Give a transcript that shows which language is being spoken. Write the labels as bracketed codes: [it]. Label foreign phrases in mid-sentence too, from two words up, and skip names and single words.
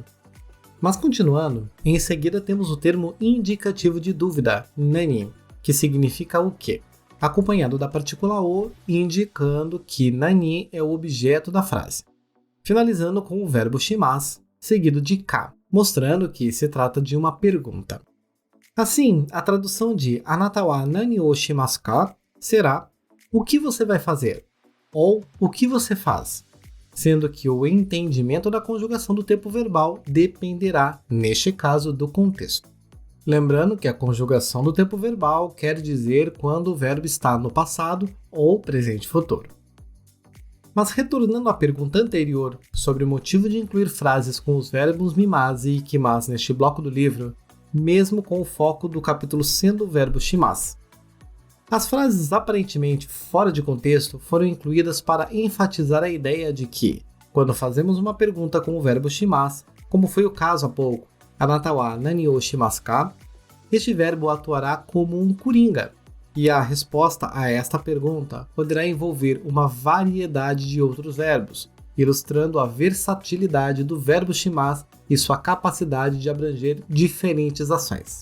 [pt] Mas continuando, em seguida temos o termo indicativo de dúvida, nani, que significa o quê? Acompanhado da partícula o, indicando que nani é o objeto da frase. Finalizando com o verbo shimasu, seguido de ka, mostrando que se trata de uma pergunta. Assim, a tradução de [ja] あなたは何をしますか [pt] será o que você vai fazer? Ou o que você faz? Sendo que o entendimento da conjugação do tempo verbal dependerá, neste caso, do contexto. Lembrando que a conjugação do tempo verbal quer dizer quando o verbo está no passado ou presente futuro. Mas retornando à pergunta anterior sobre o motivo de incluir frases com os verbos mimasu e ikimasu neste bloco do livro, mesmo com o foco do capítulo sendo o verbo shimasu. As frases aparentemente fora de contexto foram incluídas para enfatizar a ideia de que, quando fazemos uma pergunta com o verbo shimasu, como foi o caso há pouco, [ja] あなたは何をしますか? [pt] Este verbo atuará como um coringa, e a resposta a esta pergunta poderá envolver uma variedade de outros verbos, ilustrando a versatilidade do verbo shimasu e sua capacidade de abranger diferentes ações.